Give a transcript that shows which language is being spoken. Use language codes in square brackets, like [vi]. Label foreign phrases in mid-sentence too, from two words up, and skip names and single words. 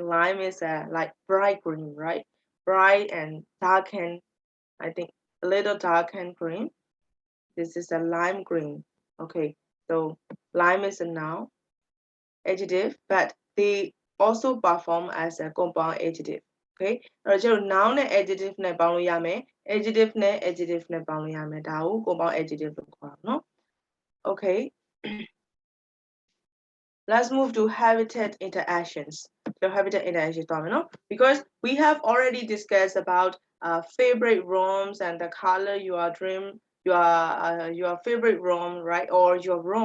[en] Lime is like bright green, right? Bright and darkened, I think a little darkened green. This is a lime green. Okay, so lime is a noun, adjective, but they also perform as a compound adjective. [my] Okay, အဲ့တော့ကျတော့ noun နဲ့ adjective နဲ့ပေါင်းလို့ရမယ် adjective နဲ့ adjective နဲ့ပေါင်းလို့ရမယ်ဒါကို [en] compound adjective [my] လို့ခေါ်တာเนาะ Okay. [en] Let's move to habitat interactions. So habitat interactions, because we have already discussed about favorite rooms and the color your favorite room, right, or your room.